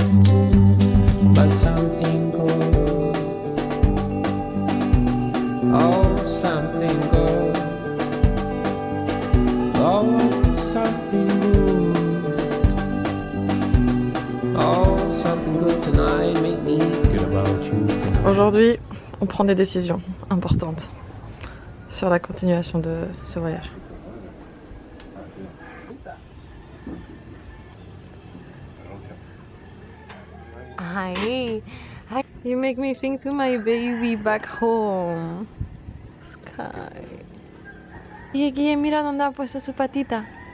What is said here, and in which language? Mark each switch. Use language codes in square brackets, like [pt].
[en] But something good, oh something good, oh something good, oh something good tonight, make me forget about you. [fr] Aujourd'hui, on prend des décisions importantes sur la continuation de ce voyage. [en] Hi, you make me think to my baby back home. Sky. [es] Guille, mira dónde ha puesto su patita.